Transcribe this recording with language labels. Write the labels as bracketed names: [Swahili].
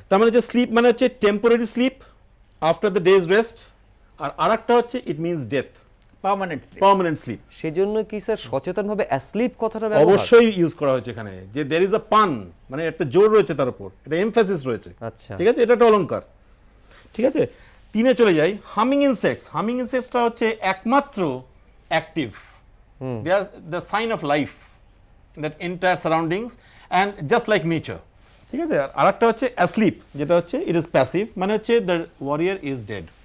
[Bangla] তার মানে যে স্লিপ মানে হচ্ছে temporary slip [English] after the days rest, [Bangla] আর আরেকটা হচ্ছে [English] It means death, permanent sleep. [Bangla] সেজন্য কি স্যার সচেতনভাবে অ্যাসলিপ কথাটা ব্যবহার? অবশ্যই ইউজ করা হয়েছে এখানে, যে [English] there is a pun, [Bangla] মানে একটা জোর রয়েছে তার উপর, এটা এমফাসিস রয়েছে। আচ্ছা, ঠিক আছে, এটা একটা অলংকার। ঠিক আছে, 3 চলে যাই। হামিং ইনসেক্টসটা হচ্ছে একমাত্র [English] active. They are the sign of life in that entire surroundings and just like nature. [Bangla] ঠিক আছে, আর একটা হচ্ছে asleep, যেটা হচ্ছে [English] it is passive, [Bangla] মানে হচ্ছে [English] the warrior is dead.